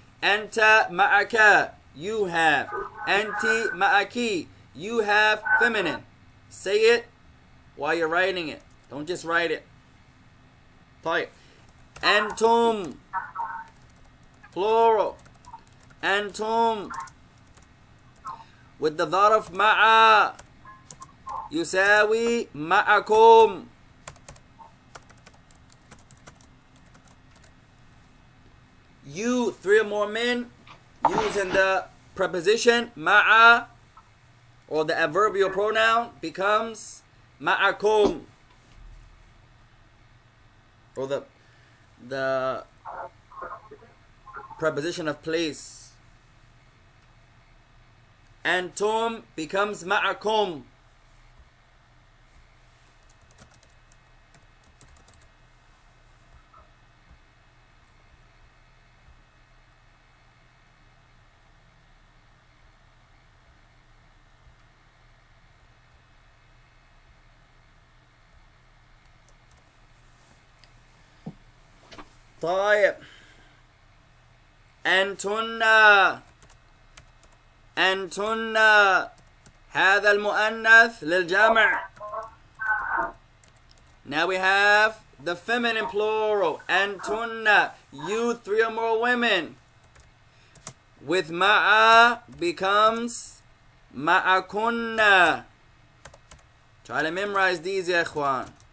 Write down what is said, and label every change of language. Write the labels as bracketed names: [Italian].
[Arabic] أنت معك, [English] you have. [Arabic] أنتِ معكِ, [English] you have, feminine. Say it while you're writing it. Don't just write it. طيب. أنتم, plural. [Arabic] أنتم. [English] With the [Arabic] ظرف مع يساوي معكم. [English] You, 3 or more men, using the preposition ma'a, or the adverbial pronoun, becomes ma'akum, or the preposition of place. Antum becomes ma'akum. [Arabic] طيب أنتن أنتن هذا المؤنث للجمع. [English] Now we have the feminine plural. أنتن, you three or more women. With ma'a becomes ma'akunna. Try to memorize these [Arabic] يا إخوان.